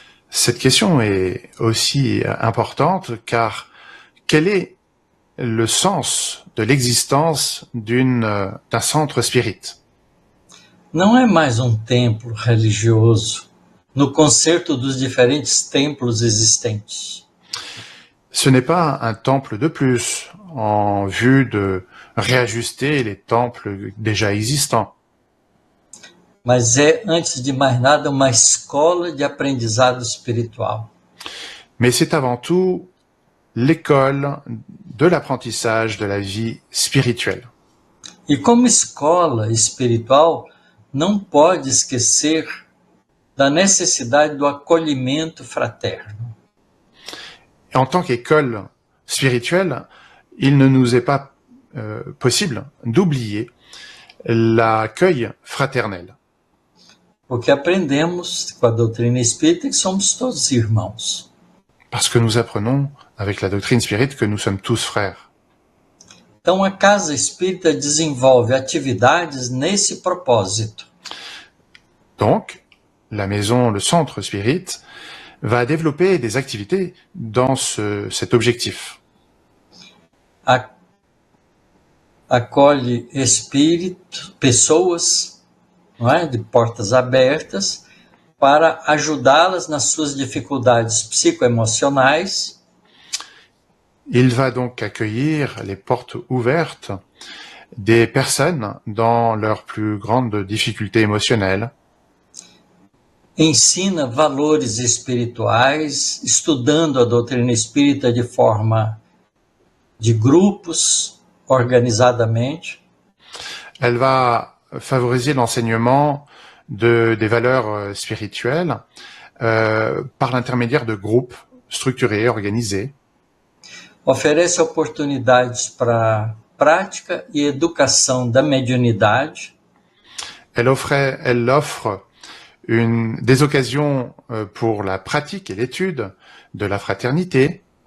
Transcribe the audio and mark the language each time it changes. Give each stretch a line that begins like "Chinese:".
French: Cette question est aussi importante car quel est le sens de l'existence d'un centre spirit?
Portuguese: Não é mais um templo religioso, no concerto dos diferentes templos existentes.
French: Ce n'est pas un temple de plus en vue de réajuster les temples déjà existants.
Portuguese: Mas é, antes de mais nada, uma escola de aprendizado espiritual.
French: Mais c'est avant tout l'école de l'apprentissage de la vie spirituelle.
Portuguese: E como escola espiritual, não pode esquecer da necessidade do acolhimento fraterno.
French: En tant qu'école spirituelle, il ne nous est pas possible d'oublier l'accueil fraternel.
Portuguese: Porque aprendemos com a doutrina espírita que somos todos irmãos.
French: Parce que nous apprenons avec la doctrine spirite que nous sommes tous frères.
Portuguese: Então a casa espírita desenvolve atividades nesse propósito.
French: Donc, la maison, le centre spirit, va développer des activités dans cet objectif.
Portuguese: Acolhe pessoas, não é, de portas abertas, para ajudá-las nas suas dificuldades psicoemocionais.
French: Il va donc accueillir les portes ouvertes des personnes dans leurs plus grandes difficultés émotionnelles.
Portuguese: Ensina valores espirituais, estudando a doutrina espírita de forma de grupos, organizadamente.
French: Elle va favoriser l'enseignement des valeurs spirituelles par l'intermédiaire de groupes structurés, organisés.
Portuguese: Oferece oportunidades para prática e educação da mediunidade.
French: Elle offre des occasions pour la pratique et l'étude de la fraternité.